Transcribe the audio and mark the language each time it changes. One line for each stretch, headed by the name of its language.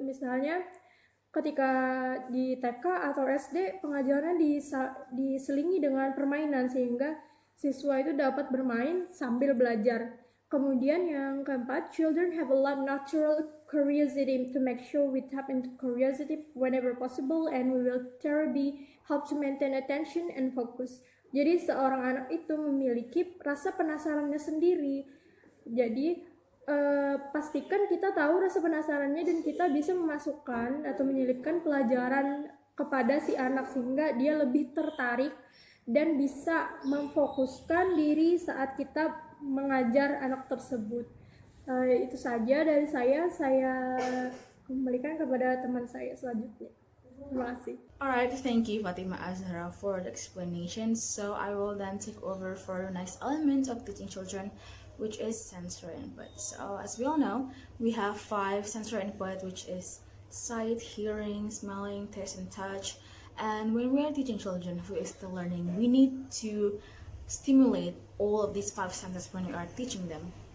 Indonesian: Misalnya ketika di TK atau SD pengajarannya diselingi dengan permainan sehingga siswa itu dapat bermain sambil belajar. Kemudian yang keempat,
English: children have a lot natural curiosity to make sure we tap into curiosity whenever possible and we will thoroughly help to maintain attention and focus.
Indonesian: Jadi seorang anak itu memiliki rasa penasarannya sendiri. Jadi pastikan kita tahu rasa penasarannya dan kita bisa memasukkan atau menyelipkan pelajaran kepada si anak sehingga dia lebih tertarik dan bisa memfokuskan diri saat kita mengajar anak tersebut. Itu saja dari saya kembalikan kepada teman saya selanjutnya. Terima kasih.
English: Alright, thank you Fatima Azhara for the explanation. So I will then take over for the next element of teaching children, which is sensory input. So as we all know, we have 5 sensory input, which is sight, hearing, smelling, taste, and touch. And when we are teaching children who is still learning, we need to stimulate all of these 5 senses when we are teaching them.